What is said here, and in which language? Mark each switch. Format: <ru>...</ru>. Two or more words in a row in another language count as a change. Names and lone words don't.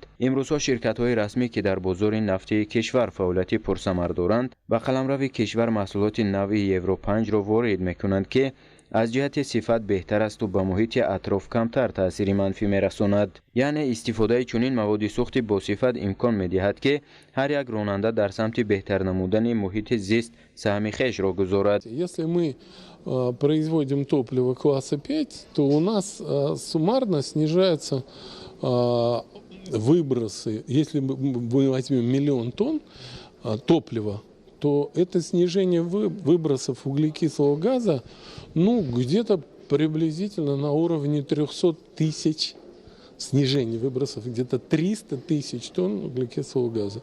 <tg>امروزها شرکت‌های رسمی که در بازار نفتی کشور فعالیت پرثمر دارند به قلمرو کشور محصولات نوع اورو 5 را وارد می‌کنند که از جهت صفت بهتر است و به محیط اطراف کمتر تأثیر منفی می‌رساند. یعنی استفاده چنین مواد سوخت با صفت امکان می‌دهد که هر یک راننده در سمت بهتر نمودن محیط زیست سهم خویش را گذارد.</tg> <ru>Если мы производим топливо класса 5, то у нас суммарно снижаются выбросы. Если мы возьмем 1 000 000 тонн топлива, то это снижение выбросов углекислого газа где-то приблизительно на уровне 300 тысяч снижение выбросов, где-то 300 тысяч тонн углекислого газа.</ru>